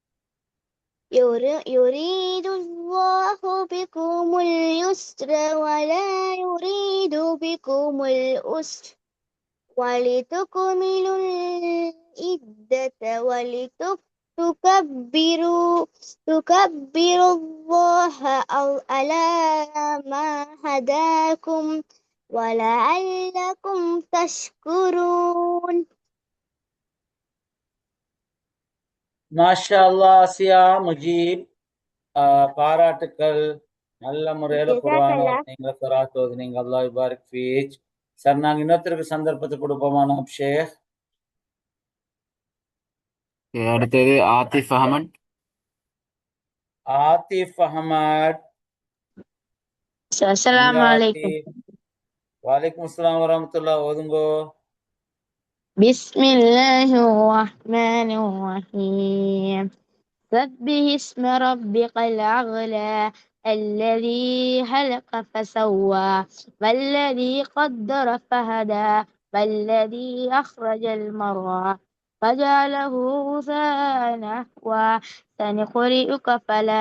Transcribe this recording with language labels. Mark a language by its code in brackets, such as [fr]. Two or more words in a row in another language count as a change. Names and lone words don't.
[ar] يريد الله بكم اليسر ولا يريد بكم العسر ولتكملوا العدة تكبروا الله على ما هداكم ولعلكم تشكرون. ما شاء الله. [ta] ஆசியா முஜீப், பாராட்டுக்கள். நல்ல முறையில குர்ஆன நீங்க கராத் ஓதுனீங்க. [ar] الله يبارك فيك. [ta] சார், நாங்க இன்னொருத்தருக்கு சந்தர்ப்பத்தை கொடுப்போமா நவாப் ஷேக்? அடுத்தது ஆத்திஃப் அஹமத். ஆத்திஃப் அஹமத். [ar] Assalamualaikum. وعليكم السلام ورحمة الله. ஓதுங்கோ. Bismillahirrahmanirrahim. سبح اسم ربك الأعلى الذي خلق فسوى والذي قدر فهدى والذي أخرج المرعى فجعله غثاء نحوا سنقرئك فلا